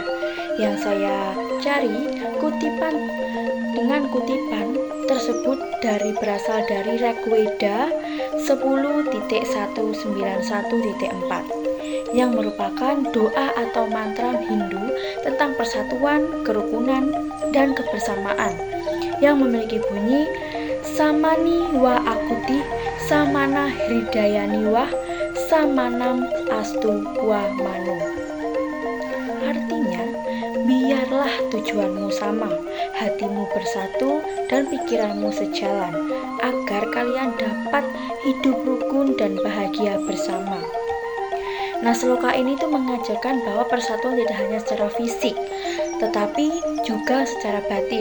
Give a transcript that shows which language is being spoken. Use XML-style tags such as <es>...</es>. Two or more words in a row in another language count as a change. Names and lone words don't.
<id>Yang saya cari kutipan tersebut berasal dari Rigveda 10.191.4 yang merupakan doa atau mantra Hindu tentang persatuan, kerukunan, dan kebersamaan yang memiliki bunyi</id> <sa>Samani wa akuti samana hridayani wa samanam astu wa manu.</sa> <id>Artinya, biarlah tujuanmu sama, hatimu bersatu, dan pikiranmu sejalan, agar kalian dapat hidup rukun dan bahagia bersama. Nah, sloka ini tuh mengajarkan bahwa persatuan tidak hanya secara fisik, tetapi juga secara batin.</id>